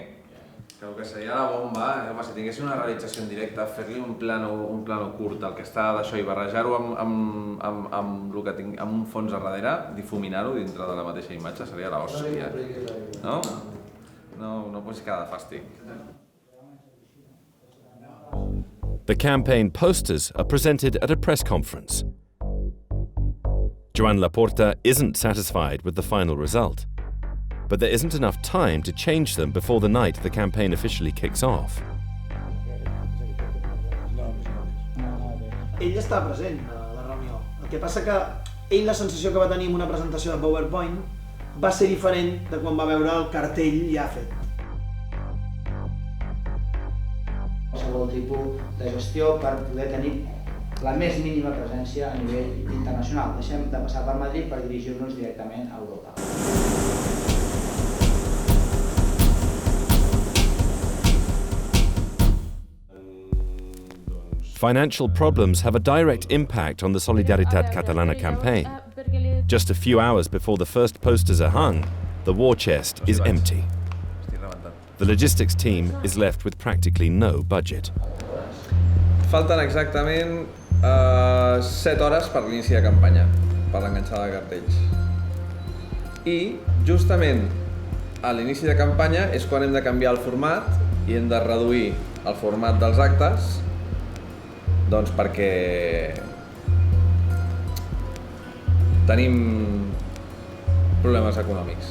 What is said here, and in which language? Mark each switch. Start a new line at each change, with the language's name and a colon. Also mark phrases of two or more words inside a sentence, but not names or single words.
Catalan: Que el que seria la bomba, home, si tinguéssim una realització en directe, fer-li un plano curt al que està d'això i barrejar-ho amb un fons a darrere, difuminar-ho dintre de la mateixa imatge, seria l'hòstia. No? No pots quedar de fàstic.
English: The campaign posters are presented at a press conference. Joan Laporta isn't satisfied with the final result, but there isn't enough time to change them before the night the campaign officially kicks off.
Catalan: Ell estava present a la reunió. El que passa que ell la sensació que va tenir en una presentació de PowerPoint va ser diferent de quan va veure el cartell ja fet. Qualsevol tipus de gestió per poder tenir la més mínima presència a nivell internacional. Deixem de passar per Madrid per dirigir-nos directament a Europa.
English: Financial problems have a direct impact on the Solidaritat Catalana campaign. Just a few hours before the first posters are hung, the war chest is empty. The logistics team is left with practically no budget.
Catalan: Falten exactament 7 hores per l'inici de campanya, per l'enganxada de cartells. I, justament, a l'inici de campanya és quan hem de canviar el format i hem de reduir el format dels actes, doncs perquè tenim problemes econòmics.